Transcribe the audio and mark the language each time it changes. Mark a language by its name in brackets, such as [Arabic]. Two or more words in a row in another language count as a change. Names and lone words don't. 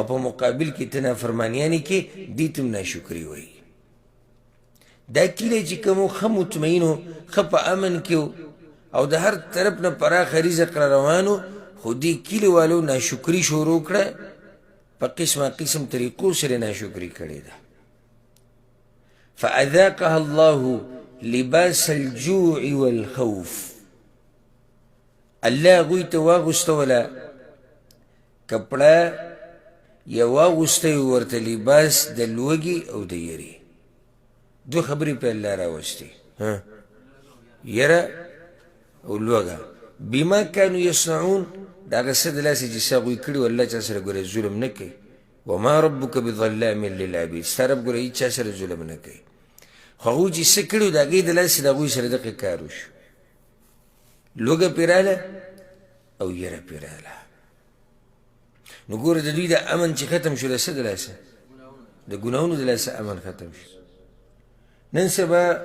[Pashto] په مقابل کې ته نافرمانیانې کوې دې ته هم ناشکري وایي دا کلی چې کوم ښه مطمئنو ښه په امن کې او د هر طرف نه پراخه رزق را روانو خو دې کلي والو ناشکري شروع کړه په قسمه قسم طریقو سره ناشکري کړې ده [Arabic] فأذاقها الله لباس الجوع والخوف [Pashto] الله هغوی ته واغوستوله کپړه یا واغوستی ورته لباس د لوږې او د یرې دو خبرې په الله راوستې یره او لوږه [Arabic] بما كانوا يصنعون [Pashto] دا هغه څه د لاسه چې څه هغوی کړي و الله چا سره ګوره ظلم نه کوي [Arabic] وما ربک بظلام للعبید [Pashto] ستا رب ګوره هېڅ چا سره ظلم نه کوي خو هغوی چې څه کړي و د هغې د لاسې د هغوی سره دغه کار وشو لوږه پرې راغله او یره پرې راغله نو ګوره د دوی د امن چې ختم شو د څه د لاسه د ګناهونو د لاسه امن ختم شو نن سبا